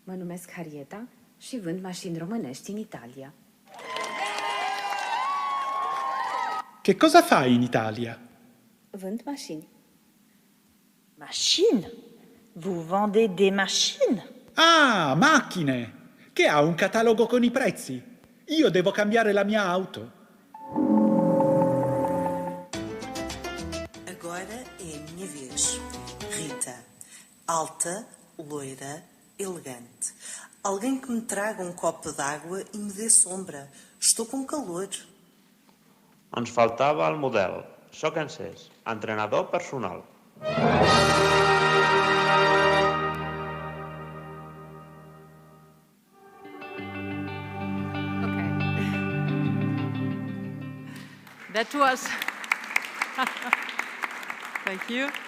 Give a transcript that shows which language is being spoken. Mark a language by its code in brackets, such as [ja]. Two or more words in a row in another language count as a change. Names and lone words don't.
[ro] numesc Harrieta și vând mașini românești în Italia. [it] Che cosa fai in Italia? [ro] Vând mașini. [en] Machines? [fr] Vous vendez des machines? [it] Ah, macchine! Che ha un catalogo con i prezzi. Io devo cambiare la mia auto. [pt] Agora é a minha vez. Rita. Alta, loira, elegante. Alguém que me traga um copo d'água e me dê sombra. Estou com calor. [ca] Ens faltava el model. Soc encès, entrenador personal. [en] That was, thank you.